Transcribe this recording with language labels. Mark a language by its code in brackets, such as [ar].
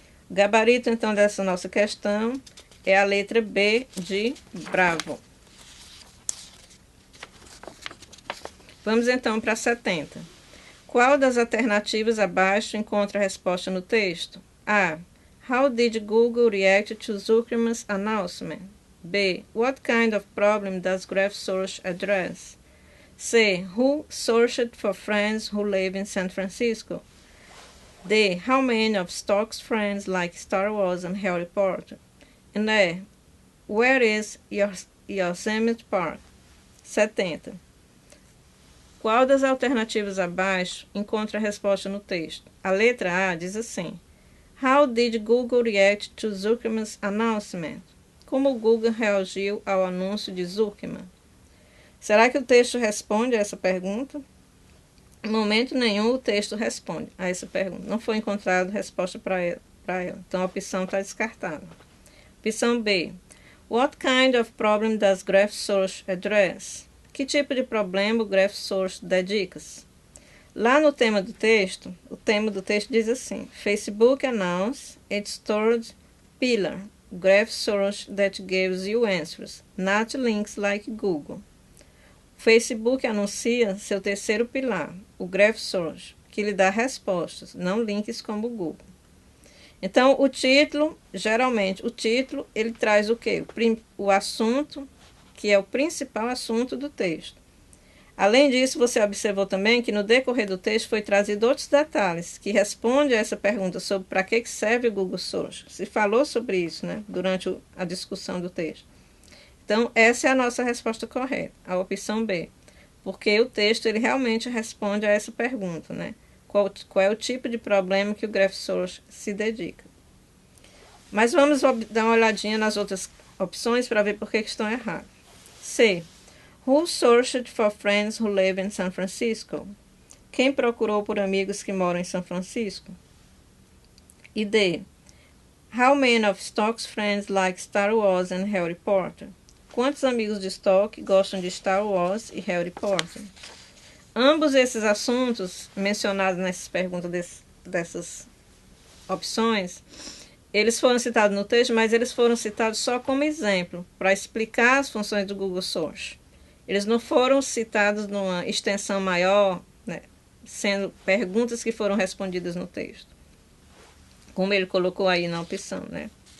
[pt] O gabarito, então, dessa nossa questão é a letra B de Bravo. Vamos, então, para 70. Qual das alternativas abaixo encontra a resposta no texto? A. [en] How did Google react to Zuckerman's announcement? B. What kind of problem does Graph Source address? C. Who searched for friends who live in San Francisco? D. How many of Stock's friends like Star Wars and Harry Potter? And E. Where is Yosemite Park? 70. [pt] Qual das alternativas abaixo encontra a resposta no texto? A letra A diz assim: [en] How did Google react to Zuckerman's announcement? [pt] Como o Google reagiu ao anúncio de Zuckerman? Será que o texto responde a essa pergunta? Em momento nenhum o texto responde a essa pergunta. Não foi encontrada resposta para ela. Então a opção está descartada. Opção B. [en] What kind of problem does Graph Source address? [pt] Que tipo de problema o Graph Source dedica-se? Lá no tema do texto, o tema do texto diz assim: [en] Facebook announced its third pillar, Graph Source that gives you answers, not links like Google. [pt] O Facebook anuncia seu terceiro pilar, o Graph Source, que lhe dá respostas, não links como o Google. Então, o título, geralmente, ele traz o quê? O assunto, que é o principal assunto do texto. Além disso, você observou também que no decorrer do texto foi trazido outros detalhes que respondem a essa pergunta sobre para que serve o Google Search. Se falou sobre isso, né, durante a discussão do texto. Então, essa é a nossa resposta correta, a opção B. Porque o texto ele realmente responde a essa pergunta, né? Qual é o tipo de problema que o Graph Source se dedica. Mas vamos dar uma olhadinha nas outras opções para ver por que estão erradas. C. [en] Who searched for friends who live in San Francisco? [pt] Quem procurou por amigos que moram em São Francisco? E D. [en] How many of Stock's friends like Star Wars and Harry Potter? [pt] Quantos amigos de Stock gostam de Star Wars e Harry Potter? Ambos esses assuntos mencionados nessas perguntas dessas opções, eles foram citados no texto, mas eles foram citados só como exemplo, para explicar as funções do Google Search. Eles não foram citados numa extensão maior, né, sendo perguntas que foram respondidas no texto, como ele colocou aí na opção, né?